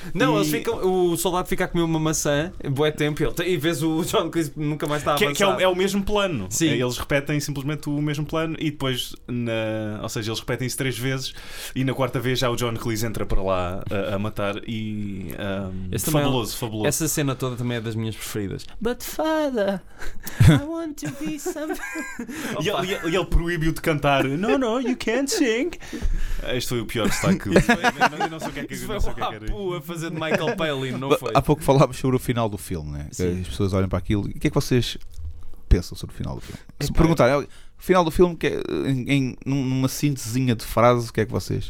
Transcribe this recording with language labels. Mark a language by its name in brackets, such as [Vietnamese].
[Portuguese] Não, eles ficam, o soldado fica a comer uma maçã, bué tempo, e vês o John Cleese nunca mais está a avançar. Que é o mesmo plano. Sim. Eles repetem simplesmente o mesmo plano, e depois, ou seja, eles repetem isso três vezes, e na quarta vez já o John Cleese entra para lá a matar. E fabuloso. Essa cena toda também é das minhas preferidas. [English] But father, I want to be somebody. [Portuguese] E ele proíbe-o de cantar. [English] No, you can't sing. [Portuguese] Este foi o pior destaque. Foi a fazer de Michael Palin, não foi? Há pouco falávamos sobre o final do filme, né? As pessoas olham para aquilo. O que é que vocês pensam sobre o final do filme? Se perguntarem, final do filme, numa síntesezinha de frase, o que é que vocês?